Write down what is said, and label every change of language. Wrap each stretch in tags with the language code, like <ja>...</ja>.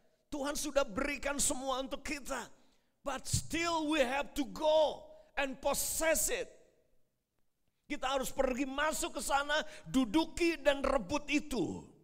<id>Tuhan sudah berikan semua untuk kita.</id> <en>But still we have to go and possess it.</en> <id>Kita harus pergi masuk ke sana, duduki dan rebut itu.</id>